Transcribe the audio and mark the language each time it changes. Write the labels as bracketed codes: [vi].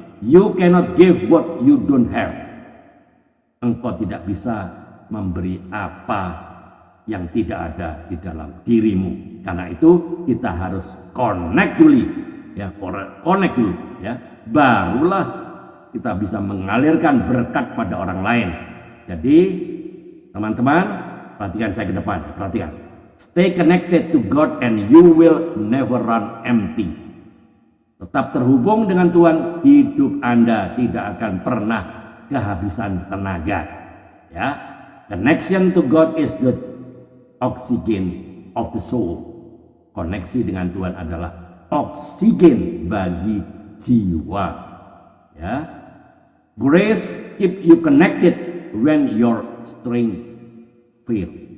[en] You cannot give what you don't have. [id] Engkau tidak bisa memberi apa yang tidak ada di dalam dirimu. Karena itu kita harus connect dulu, ya, connect dulu, ya. Barulah kita bisa mengalirkan berkat pada orang lain. Jadi teman-teman, perhatikan saya ke depan, perhatikan. [en] Stay connected to God and you will never run empty. [id] Tetap terhubung dengan Tuhan, hidup Anda tidak akan pernah kehabisan tenaga. [en] Ya, connection to God is the oxygen of the soul. [id] Koneksi dengan Tuhan adalah oksigen bagi jiwa. [en] Ya, grace keep you connected when your strength fail.